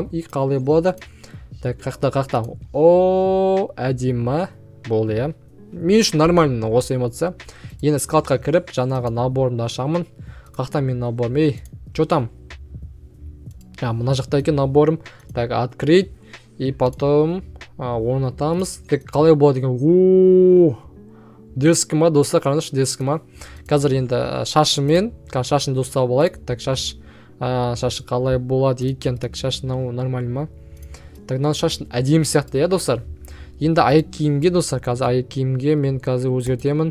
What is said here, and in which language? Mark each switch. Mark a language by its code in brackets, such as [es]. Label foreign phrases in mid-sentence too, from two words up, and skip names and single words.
[kk] И қалай болады? Так, қақта. О, әдемі болды, мен үшін нормально осы эмоция. Енді складқа кіріп, жаңағы наборымды ашамын. Қақта мен наборым, [ru] что там? [kk] Мына жақта екен наборым. [ru] Так, открыть. И потом орнатамыз. [kk] Так, қалай болады екен? Дерзкі ма, достар, қараңызшы, дерзкі ма. Қазір енді шашымен, шашын достап болайық. Так, шашы қалай болады екен? Так, шашы нормально ма? Так, шашын әдемі сияқты, достар. Енді аяқ киімге, достар, қазір аяқ киімге мен қазір өзгертемін.